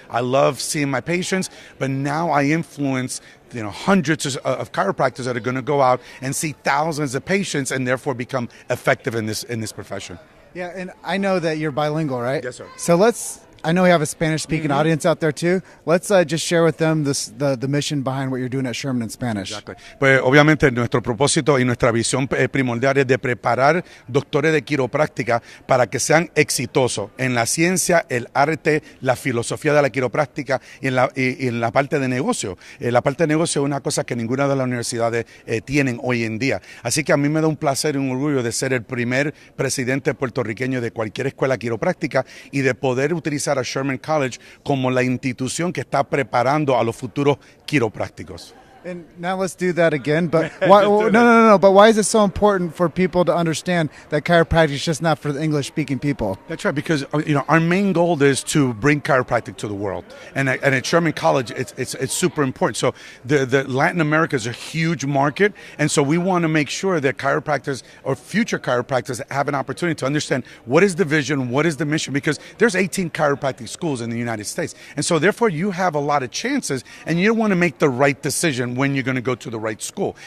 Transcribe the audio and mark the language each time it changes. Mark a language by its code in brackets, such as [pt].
[en] I love seeing my patients, but now I influence hundreds of chiropractors that are going to go out and see thousands of patients and therefore become effective in this profession. Yeah, and I know that you're bilingual, right? Yes, sir. So I know we have a Spanish-speaking audience out there too. Let's just share with them the mission behind what you're doing at Sherman in Spanish. Exactly. [es] Pues obviamente nuestro propósito y nuestra visión primordial es de preparar doctores de quiropráctica para que sean exitosos en la ciencia, el arte, la filosofía de la quiropráctica y en la parte de negocio. La parte de negocio es una cosa que ninguna de las universidades tienen hoy en día. Así que a mí me da un placer y un orgullo de ser el primer presidente puertorriqueño de cualquier escuela quiropráctica y de poder utilizar a Sherman College como la institución que está preparando a los futuros quiroprácticos. [en] And now let's do that again. But why, no. But why is it so important for people to understand that chiropractic is just not for the English-speaking people? That's right, because our main goal is to bring chiropractic to the world, and at Sherman College, it's super important. So the Latin America is a huge market, and so we want to make sure that chiropractors or future chiropractors have an opportunity to understand what is the vision, what is the mission, because there's 18 chiropractic schools in the United States, and so therefore you have a lot of chances, and you want to make the right decision when you're going to go to the right school.